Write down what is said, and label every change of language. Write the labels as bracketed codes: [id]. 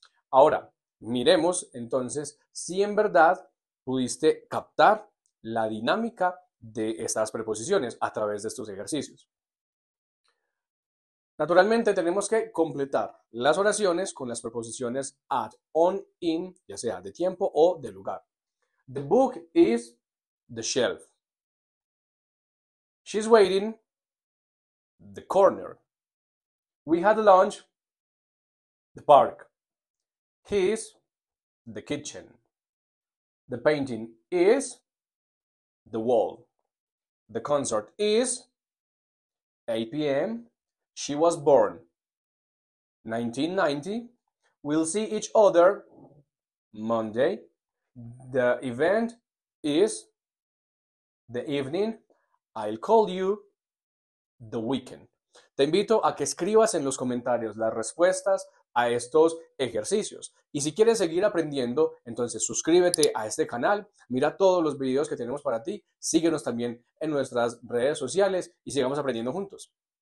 [es] Ahora, miremos entonces si en verdad pudiste captar la dinámica de estas preposiciones a través de estos ejercicios. Naturalmente tenemos que completar las oraciones con las preposiciones at, on, in, ya sea de tiempo o de lugar. [en] The book is the shelf. She's waiting the corner. We had lunch the park. He's the kitchen. The painting is the wall. The concert is 8 p.m. She was born 1990. We'll see each other Monday. The event is the evening. I'll call you the weekend. [es] Te invito a que escribas en los comentarios las respuestas a estos ejercicios. Y si quieres seguir aprendiendo, entonces suscríbete a este canal, mira todos los videos que tenemos para ti, síguenos también en nuestras redes sociales y sigamos aprendiendo juntos.